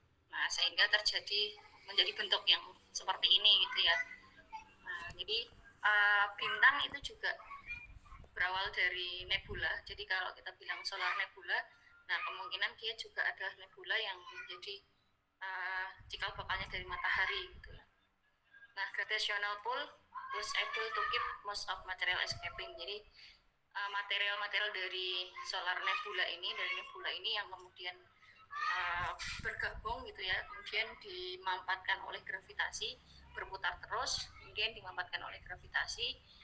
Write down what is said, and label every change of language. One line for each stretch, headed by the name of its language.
Indonesian: Nah, sehingga menjadi bentuk yang seperti ini gitu ya. Nah, jadi bintang itu juga berawal dari nebula. Jadi kalau kita bilang solar nebula, nah kemungkinan dia juga adalah nebula yang menjadi cikal bakalnya dari matahari gitu ya.
English: Nah, gravitational pull was able to keep most of material escaping.
Indonesian: Jadi material-material dari solar nebula ini yang kemudian bergabung gitu ya, kemudian dimampatkan oleh gravitasi, berputar terus, kemudian dimampatkan oleh gravitasi.